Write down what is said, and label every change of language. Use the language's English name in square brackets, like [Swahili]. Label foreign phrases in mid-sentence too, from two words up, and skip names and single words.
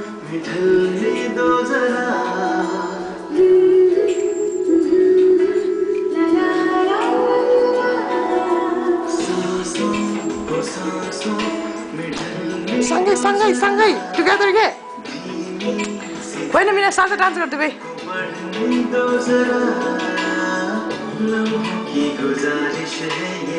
[Hindi] ढलने दो जरा सांसों को सांसों में ढलने [Nepali] सँगै टुगेदर के होइन मिना साल्सा डान्स गर्दै भाइ [Hindi] दो जरा लम्हों की गुजारिश है ये